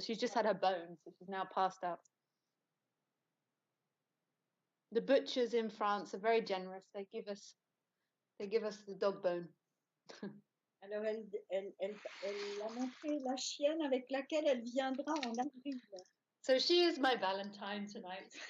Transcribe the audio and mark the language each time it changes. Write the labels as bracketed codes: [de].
[en] She's just had her bone, so she's now passed out. The butchers in France are very generous. They give us the dog bone. [fr] Alors elle a montré la chienne avec laquelle elle viendra en avril. [en] So she is my Valentine tonight.